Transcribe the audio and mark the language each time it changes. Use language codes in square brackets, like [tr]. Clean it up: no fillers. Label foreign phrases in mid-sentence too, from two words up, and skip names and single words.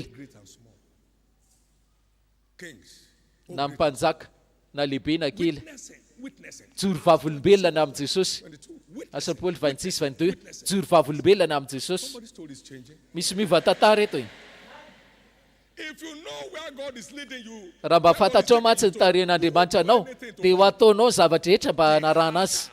[en] Great and small. Kings. [mg] na mpanjaka na lehibe na kely. [en] Witnessing. [mg] Joro vavolombelona na amin'ny Jesosy. [en] 22. Witness. [mg] Asa Paul 26-22. Joro vavolombelona amin'ny Jesosy. [en] Somebody's story is changing. [mg] Misy miova tantara eto. [en] If you know where God is leading you, [mg] Raha mba fantatrao mantsy ny tarehin'Andriamanitra anao, dia ho ataonao zavatra rehetra mba hanarana azy.